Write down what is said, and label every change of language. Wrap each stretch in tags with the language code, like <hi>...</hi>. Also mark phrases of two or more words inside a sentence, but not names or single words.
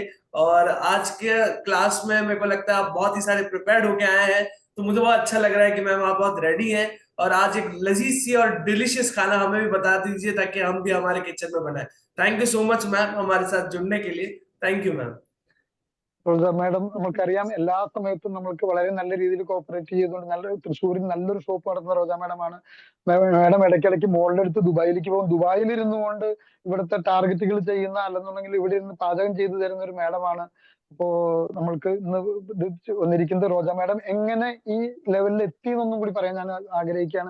<hi>और आज के क्लास में मेरे को लगता है आप बहुत ही सारे प्रिपेयर्ड होके आए हैं, तो मुझे बहुत अच्छा लग रहा है कि मैम आप बहुत रेडी हैं। और आज एक लजीज सी और डिलीशियस खाना हमें भी बता दीजिए, ताकि हम भी हमारे किचन में बनाए।</hi> <en>Thank you so much ma'am</en> <hi>हमारे साथ जुड़ने के लिए।</hi> <en>Thank you ma'am.</en> <ml>റോസ മാഡം നമുക്കറിയാം എല്ലാ സമയത്തും നമ്മൾക്ക് വളരെ നല്ല രീതിയിൽ കോപ്പറേറ്റ് ചെയ്തുകൊണ്ട് നല്ല തൃശ്ശൂരിൽ നല്ലൊരു ഷോപ്പ് നടത്തുന്ന റോസ മാഡമാണ്. മാഡം ഇടയ്ക്കിടയ്ക്ക് മോളുടെ അടുത്ത് ദുബായിലേക്ക് പോകും. ദുബായിൽ ഇരുന്നുകൊണ്ട് ഇവിടുത്തെ ടാർഗറ്റുകൾ ചെയ്യുന്ന, അല്ലെന്നുണ്ടെങ്കിൽ ഇവിടെ ഇരുന്ന് പാചകം ചെയ്തു തരുന്ന ഒരു മാഡമാണ്. അപ്പോ നമ്മൾക്ക് ഇന്ന് ഇത് വന്നിരിക്കുന്നത് റോജ മാഡം എങ്ങനെ ഈ ലെവലിൽ എത്തി എന്നൊന്നും കൂടി പറയാൻ ഞാൻ ആഗ്രഹിക്കുകയാണ്.</ml>